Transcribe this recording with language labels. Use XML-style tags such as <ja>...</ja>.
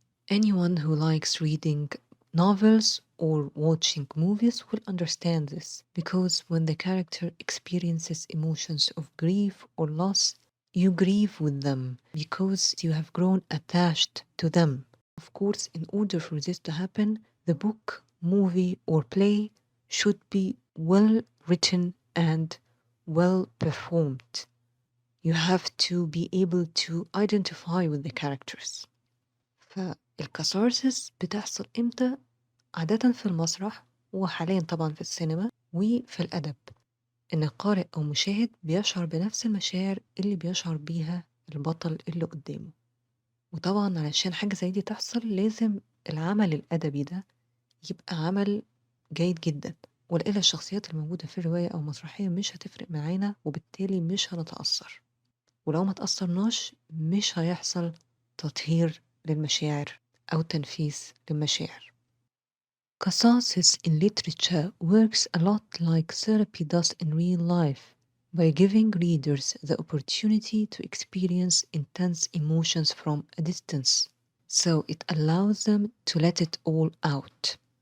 <en>Anyone who likes reading novels or watching movies will understand this, because when the character experiences emotions of grief or loss, you grieve with them because you have grown attached to them. Of course, in order for this to happen, the book, movie, or play should be well written and well performed. You have to be able to identify with the characters.</en> <ar>فالكثارسس بتحصل امتى؟ عادة في المسرح، وحاليا طبعا في السينما وفي الأدب، إن القارئ أو مشاهد بيشعر بنفس المشاعر اللي بيشعر بيها البطل اللي قدامه. وطبعا علشان حاجة زي دي تحصل لازم العمل الأدبي ده يبقى عمل جيد جدا، ولإلا الشخصيات الموجودة في الرواية أو مسرحية مش هتفرق معانا وبالتالي مش هنتأثر، ولو ما تأثرناش مش هيحصل تطهير للمشاعر أو تنفيس للمشاعر.</ar> <en>Catharsis in literature works a lot like therapy does in real life by giving readers the opportunity to experience intense emotions from a distance. So it allows them to let it all out.</en>